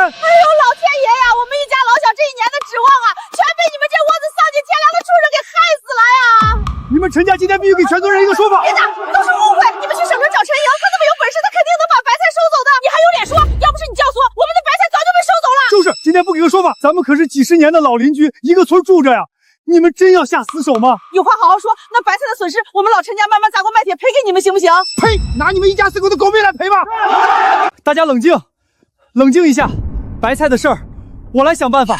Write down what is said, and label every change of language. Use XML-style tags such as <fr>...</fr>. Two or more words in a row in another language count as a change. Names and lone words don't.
<zh>老天爺呀，我們一家老小這1年的指望啊，全被你們這窩子喪盡天良的畜生給害死了呀！你們陳家今天必須給全村人一個說法！別打，都是誤會！你們去省城找陳瑩，他那麼有本事，他肯定能把白菜收走的。你還有臉說？要不是你教唆，我們的白菜早就被收走了。就是，今天不給個說法，咱們可是幾十年的老鄰居，一個村住着呀。你們真要下死手嗎？有話好好說，那白菜的損失，我們老陳家慢慢砸鍋賣鐵賠給你們行不行？呸！拿你們一家4口的狗命來賠吧！大家冷靜，冷靜一下，白菜的事兒，我來想辦法。</zh>